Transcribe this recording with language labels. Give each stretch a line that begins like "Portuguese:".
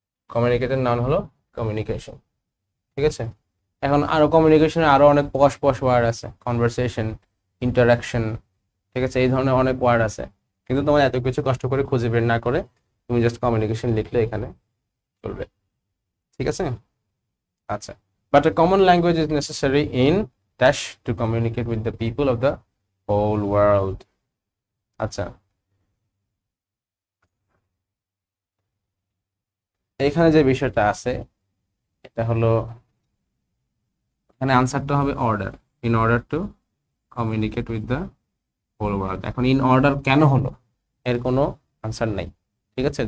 Bangla: কমিউনিকেটের noun হলো communication. ঠিক আছে, এখন আরো কমিউনিকেশনে আরো অনেক পশ ওয়ার্ড আছে, কনভারসেশন, ইন্টারাকশন। ঠিক আছে, এই ধরনের অনেক ওয়ার্ড আছে, কিন্তু তোমার এত কিছু কষ্ট করে খুঁজে বের না করে তুমি জাস্ট কমিউনিকেশন লিখলে এখানে চলবে, ঠিক আছে? আচ্ছা, but
English: a common language is necessary in dash to communicate with the people of the whole world.
Bangla: আচ্ছা, এখানে যে বিষয়টা আছে এটা হলো, এখানে আনসারটা হবে order,
English: In order to communicate with the whole world.
Bangla: এখন ইন অর্ডার কেন হলো এর কোনো আনসার নাই, ঠিক আছে?